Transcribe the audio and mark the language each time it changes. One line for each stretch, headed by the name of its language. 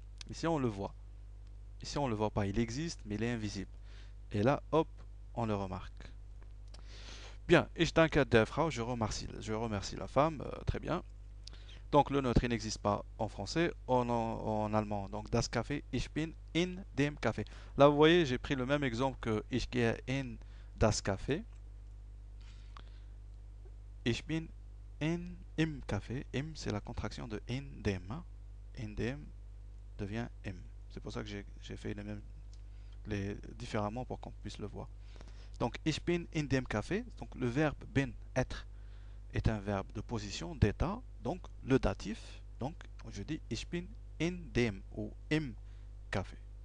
French: Ici on le voit. Ici on ne le voit pas, il existe, mais il est invisible. Et là, hop, on le remarque. Bien,
German: ich danke der Frau,
French: je remercie la femme, très bien. Donc le neutre, il n'existe pas en français, en allemand.
German: Donc das Café, ich bin in dem Café.
French: Là, vous voyez, j'ai pris le même exemple que
German: ich gehe in das Café. Ich bin im Café. Im,
French: c'est la contraction de
German: in dem. Hein.
French: In dem devient im. C'est pour ça que j'ai fait différemment pour qu'on puisse le voir. Donc,
German: ich bin in dem Café.
French: Donc, le verbe bin, être, est un verbe de position, d'état. Donc, le datif. Donc, je dis
German: ich bin in dem
French: ou im Café.